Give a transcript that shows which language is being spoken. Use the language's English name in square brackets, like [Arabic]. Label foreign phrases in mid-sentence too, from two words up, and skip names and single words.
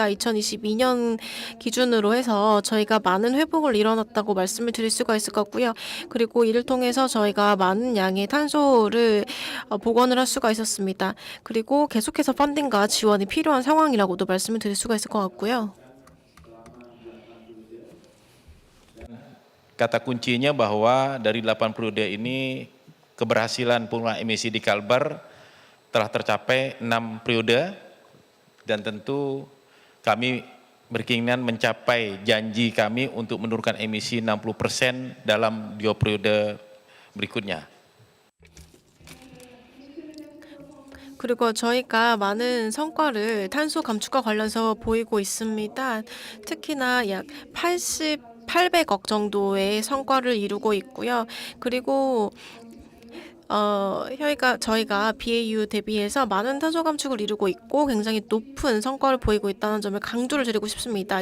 [Korean] 2022년 기준으로 해서 저희가 많은 회복을 이뤄냈다고 말씀을 드릴 수가 있을 것 같고요. 그리고 이를 통해서 저희가 많은 양의 탄소를 복원을 할 수가 있었습니다. 그리고 계속해서 펀딩과 지원이 필요한 상황이라고도 말씀을 드릴 수가 있을 것 같고요. [Indonesian] Kata kuncinya bahwa dari 8 periode ini keberhasilan pengurangan emisi di Kalbar telah tercapai 6 periode dan tentu kami berkeinginan mencapai janji kami untuk menurunkan emisi 60% dalam 2 periode berikutnya. [Korean] 그리고 저희가 많은 성과를 탄소 감축과 관련해서 보이고 있습니다. 특히나 약 800억 정도의 성과를 이루고 있고요. 그리고 저희가 BAU 대비해서 많은 탄소 감축을 이루고 있고 굉장히 높은 성과를 보이고 있다는 점을 강조를 드리고 싶습니다.